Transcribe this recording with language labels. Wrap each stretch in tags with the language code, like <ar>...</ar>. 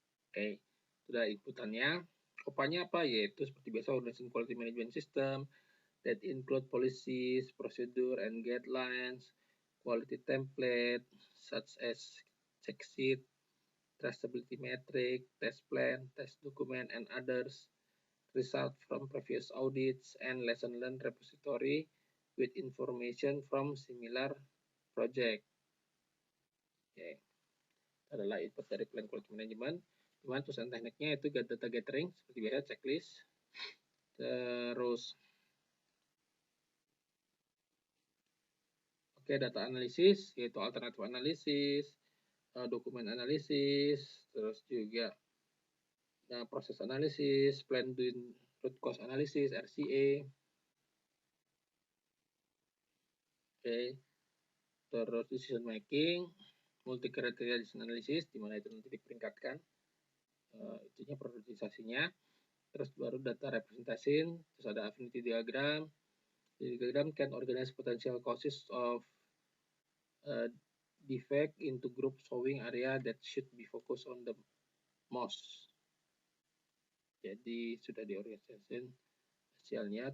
<id>Oke, sudah inputannya. OPA-nya apa? Yaitu seperti biasa</id> <en>Organization Quality Management System that include policies, procedure, and guidelines, quality template such as check sheet, traceability metric, test plan, test document, and others, result from previous audits, and lesson learned repository with information from similar project.</en> <id>Oke, adalah input dari plan quality management. Cuman tulisan tekniknya itu data gathering seperti biasa, checklist. Terus oke, data analisis yaitu alternative analisis, dokumen analisis, terus juga proses analisis, plan root cause analisis, RCA. Oke, terus decision making, multi criteria decision analysis, di mana itu nanti diperingkatkan itunya priorisasinya. Terus baru data representation, terus ada affinity diagram.</id> <en>The diagram can organize potential causes of defect into group showing area that should be focused on the most.</en> <id>Jadi sudah diorganisasi hasilnya.</id>